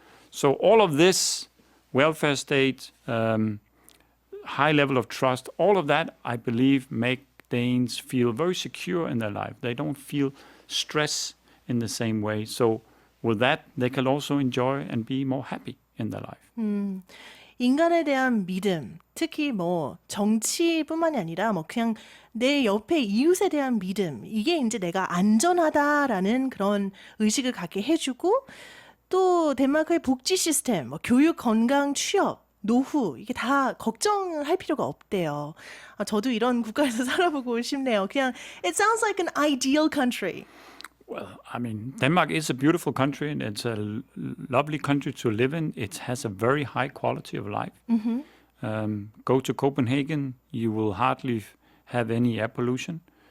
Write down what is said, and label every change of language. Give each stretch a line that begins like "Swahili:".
English: So all of this welfare state, high level of trust, all of that, I believe, make Danes feel very secure in their life. They don't feel stress in the same way. So with that, they can also enjoy and be more happy in their life.
Korean: 인간에 대한 믿음, 특히 뭐 정치뿐만이 아니라 뭐 그냥 내 옆에 이웃에 대한 믿음, 이게 이제 내가 안전하다라는 그런 의식을 갖게 해주고 또 덴마크의 복지 시스템, 뭐 교육, 건강, 취업, 노후 이게 다 걱정할 필요가 없대요. 저도 이런 국가에서 살아보고 싶네요. 그냥
English: it sounds like an ideal country. Well, I mean, Denmark is a beautiful country and it's a lovely country to live in. It has a very high quality of life. Go to Copenhagen, you will hardly have any air pollution.